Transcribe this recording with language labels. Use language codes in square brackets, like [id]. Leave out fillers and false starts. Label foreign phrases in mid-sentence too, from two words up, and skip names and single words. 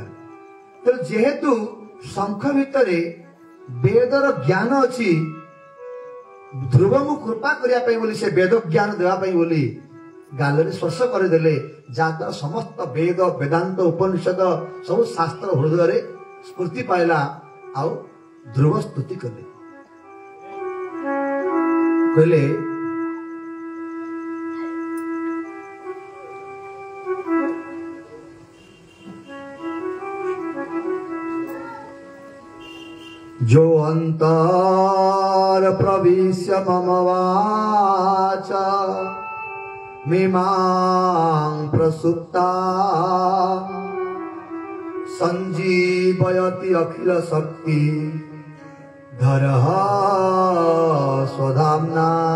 [or] ତେଣୁ ଯେହେତୁ ଶଙ୍ଖ ଭିତରେ ବେଦର ଜ୍ଞାନ ଅଛି, ଧ୍ରୁବଙ୍କୁ କୃପା କରିବା ପାଇଁ ବୋଲି, ସେ ବେଦ ଜ୍ଞାନ ଦେବା ପାଇଁ ବୋଲି ଗାଲରେ ସ୍ପର୍ଶ କରିଦେଲେ, ଯାହାଦ୍ୱାରା ସମସ୍ତ ବେଦ ବେଦାନ୍ତ ଉପନିଷଦ ସବୁ ଶାସ୍ତ୍ର ହୃଦୟରେ ସ୍ଫୂର୍ତ୍ତି ପାଇଲା। ଆଉ ଧ୍ରୁବ ସ୍ତୁତି କଲେ, କହିଲେ [sa] जो अंतर प्रविश्य मम वाच मीमां प्रसुप्ता संजीवयति अखिल शक्ति धरः स्वधाम्ना